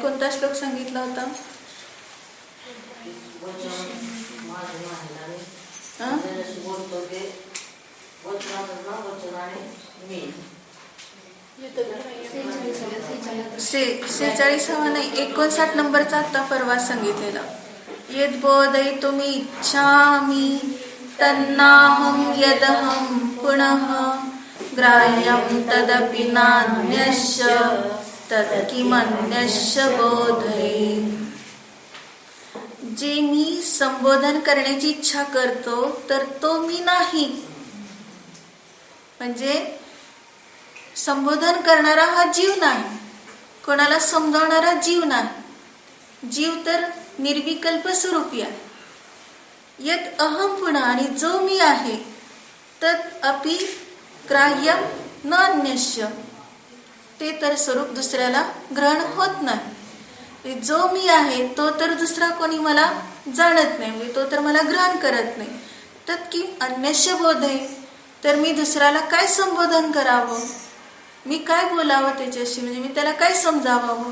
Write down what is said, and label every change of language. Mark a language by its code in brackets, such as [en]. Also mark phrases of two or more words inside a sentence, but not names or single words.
[mr] कोणता श्लोक सांगितला होता, शेचाळीसावा नाही, 59 नंबरचा आता परवा सांगितलेला. [sa] यद बोधयितुम् इच्छामि तन्नाहं यदहं पुनः ग्राह्यं तदपि नान्यस्य तत्किमन्यस्य बोधये. [mr] जे मी संबोधन करण्याची इच्छा करतो तर तो मी नाही. म्हणजे संबोधन करणारा हा जीव नाही, कोणाला समजावणारा जीव नाही. जीव तर निर्विकल्प स्वरूपी आहे. [sa] यत अहम [mr] पुन्हा, आणि जो मी आहे, [sa] तत् अपि ग्राह्यं न अन्यस्य, [mr] ते तर स्वरूप दुसऱ्याला ग्रहण होत नाही. जो मी आहे तो तर दुसरा कोणी मला जाणत नाही, म्हणजे तो तर मला ग्रहण करत नाही. [sa] तत्किम अन्यस्य बोधे, [mr] तर मी दुसऱ्याला काय संबोधन करावं, मी काय बोलावं त्याच्याशी, म्हणजे मी त्याला काय समजावावं.